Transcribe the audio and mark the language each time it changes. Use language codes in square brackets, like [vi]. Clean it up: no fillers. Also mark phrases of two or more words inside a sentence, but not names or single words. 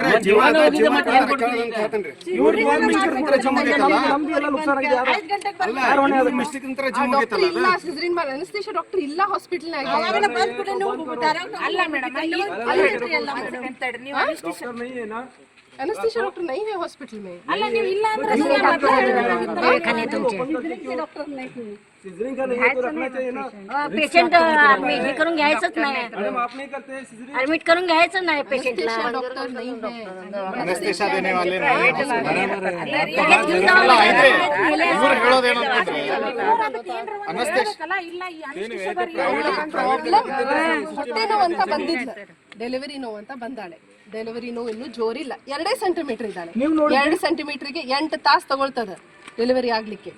[kn] ಅನಸ್ತೇಶಿಯಾ ಡಾಕ್ಟರ್ ಇಲ್ಲ ಹಾಸ್ಪಿಟಲ್. ಅಲ್ಲ ಮೇಡಮ್ ನೀವು [hi] एनेस्थीसिया डॉक्टर नहीं है हॉस्पिटल में। [kn] ಅಲ್ಲ ನೀವು ಇಲ್ಲ ಅಂದ್ರೆ [mr] डॉक्टर नाही तुम्ही पेशंट हे करून घ्यायचंच नाही ऍडमिट करून घ्यायचं नाही पेशंटला [hi] डॉक्टर नहीं है। [kn] ಅನಸ್ತೇಷಿಯಾ [hi] देने वाले नहीं [kn] ಇವ್ರು ಹೇಳೋದೇನಂತಂದ್ರೆ ಇಲ್ಲ ಈ ಅನಿಶ್ಚಿತ ಪ್ರಾಬ್ಲಮ್ ಹೊಟ್ಟೆ ನೋವು ಅಂತ ಬಂದಿದ್ಲ, ಡೆಲಿವರಿ ನೋವು ಅಂತ ಬಂದಾಳೆ. ಡೆಲಿವರಿ ನೋವು ಇನ್ನೂ ಜೋರಿಲ್ಲ, 2 ಸೆಂಟಿಮೀಟರ್ ಇದ್ದಾಳೆ. 2 ಸೆಂಟಿಮೀಟರ್ಗೆ 8 ತಾಸು ತಗೊಳ್ತದ ಡೆಲಿವರಿ ಆಗ್ಲಿಕ್ಕೆ.